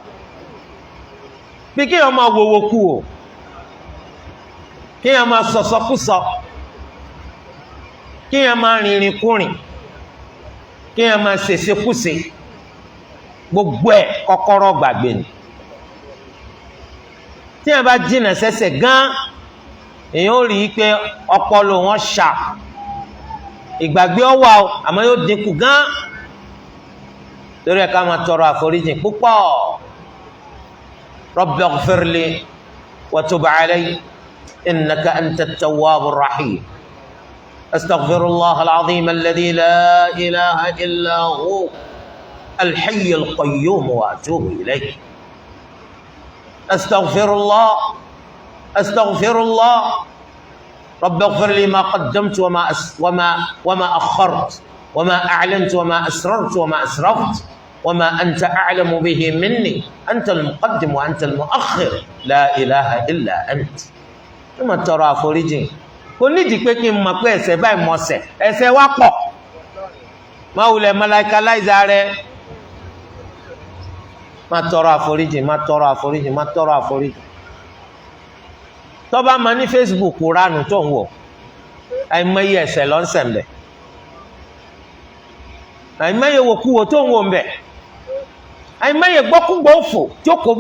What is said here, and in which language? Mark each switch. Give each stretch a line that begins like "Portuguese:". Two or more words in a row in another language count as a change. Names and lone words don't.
Yoruba: bí kéèyàn máa wòwò kú o kéèyàn máa sọ̀sọ̀kúsọ kéèyàn máa rìnrìn kúrìn kéèyàn máa ṣèṣekúṣe gbogbo ẹ̀ kọ́kọ́rọ́ gbàgbé ni tí ẹ bá jìnà sẹ́sẹ̀ gan èèyàn ó rí i pé ọpọlọ wọn ṣà ìgbàgbé ọwà o àmọ́ yóò dínkù gan torí ẹ ká máa tọrọ àforíjì púpọ̀
Arabic: رب اغفر لي وتب علي إنك أنت التواب الرحيم أستغفر الله العظيم الذي لا إله إلا هو الحي القيوم وأتوب إليه أستغفر الله رب اغفر لي ما قدمت وما أخرت وما أعلنت وما أسررت وما أسرفت وما أنت أعلم به مني أنت المقدم وأنت المؤخر لا إله إلا أنت ثم ترى فريجين
Yoruba: kò nídìí pé kí n mọ̀ pé ẹ̀ṣẹ̀ báyìí mọ̀ ẹ̀ṣẹ̀ wa pọ̀ máa wulẹ̀ màláíkà láìza rẹ̀ má tọrọ àforíjì má tọrọ àforíjì má tọrọ àforíjì tó bá máa ní Facebook ránù tó ń wò àìmọye ẹ̀ṣẹ̀ ló ń ṣẹ̀ ńbẹ̀ àìmọye wòkúwò tó ń wò ńbẹ̀ àìmọye gbọ́kúgbọ́ òfò tí ó kó bọ́